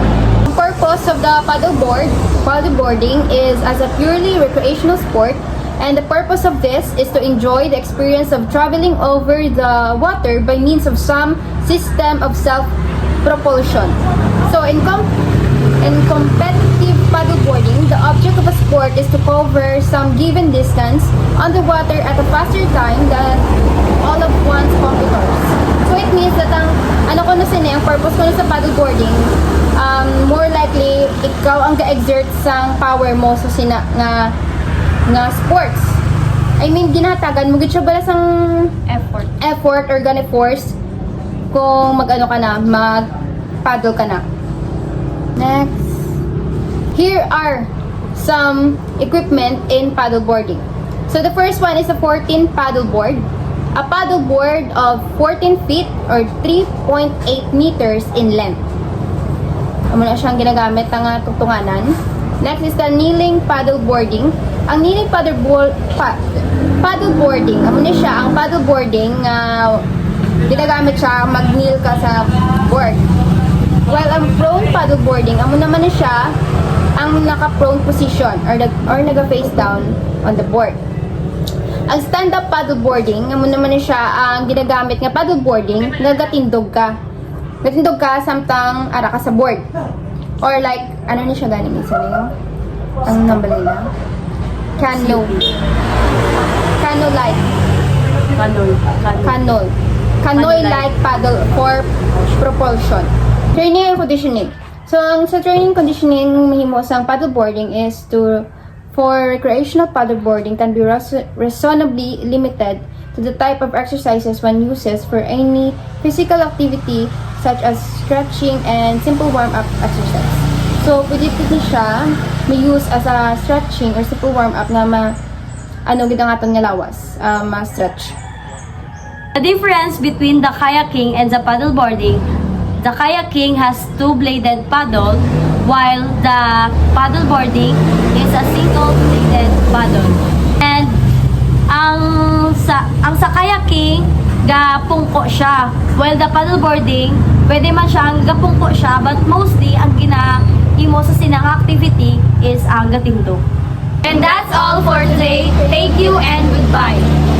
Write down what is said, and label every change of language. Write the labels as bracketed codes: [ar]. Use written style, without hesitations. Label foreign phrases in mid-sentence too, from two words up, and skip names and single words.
[en] The purpose of the paddleboarding is as a purely recreational sport, and the purpose of this is to enjoy the experience of traveling over the water by means of some system of self-propulsion. So in competitive paddleboarding, the object of a sport is to cover some given distance on the water at a faster time than all of one's competitors. So it means that [hil] ang purpose ko sa paddleboarding, [en] more likely [hil] ikaw ang ga-exert sang power mo sa nga sports. [en] I mean, [hil] ginatagan mo gid siya bala sang effort or gani force kung mag-paddle ka na. [en] Next. Here are some equipment in paddleboarding. So the first one is a 14 paddleboard. A paddleboard of 14 feet or 3.8 meters in length. [hil] Amo na siyang ginagamit ng tungtunganan. [en] Next is the kneeling paddleboarding. [hil] Ang [en] kneeling paddleboarding, [hil] amo na siya ang paddleboarding ginagamit siya mag-kneel ka sa board. While ang [en] prone paddleboarding, [hil] amo naman na siya ang [en] naka-prone position [hil] or naga- [en] face down on the board. [hil] Ang [en] stand-up paddleboarding, [hil] amo naman na siya ang ginagamit nga paddleboarding, nagatindog ka. Gatindog ka samtang ara ka sa board. [en] Or like, [hil] ano ni siya ganing isa niyo? Ang number nila? [en] Canoe-like. Canoe-like paddle for propulsion. Training and conditioning. So, [hil] ang sa [en] training conditioning [hil] mahimo sang [en] paddleboarding is for recreational paddleboarding can be reasonably limited to the type of exercises one uses for any physical activity such as stretching and simple warm-up exercise. So, [hil] pwede siya may [en] use as a stretching or simple warm-up [hil] na ginangaton nga lawas, ma-stretch. [en] The difference between the kayaking and the paddleboarding, the kayaking has two-bladed paddle, while the paddleboarding is a single-bladed paddle. [hil] And ang sa kayaking, gapungko siya, [en] while the paddleboarding, [hil] pwede man siyang gapungko siya, [en] but mostly [hil] ang ginahimo sa sinang activity is ang gatindog. [en] And that's all for today. Thank you and goodbye.